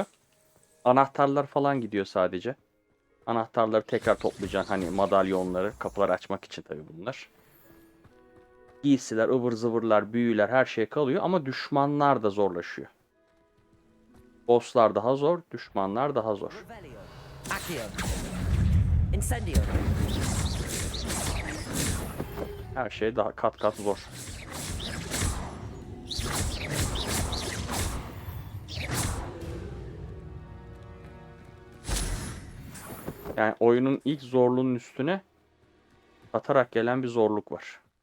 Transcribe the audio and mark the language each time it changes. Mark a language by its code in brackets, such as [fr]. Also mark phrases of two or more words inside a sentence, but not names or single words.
[tr] Anahtarlar falan gidiyor sadece. Anahtarları tekrar toplayacaksın. Hani madalyonları, kapıları açmak için tabii bunlar. Giysiler, ıvır zıvırlar, büyüler, her şey kalıyor. Ama düşmanlar da zorlaşıyor. Bosslar daha zor, düşmanlar daha zor. Revelio. Accio. Incendio. Her şey daha kat kat zor. Yani oyunun ilk zorluğunun üstüne katarak gelen bir zorluk var.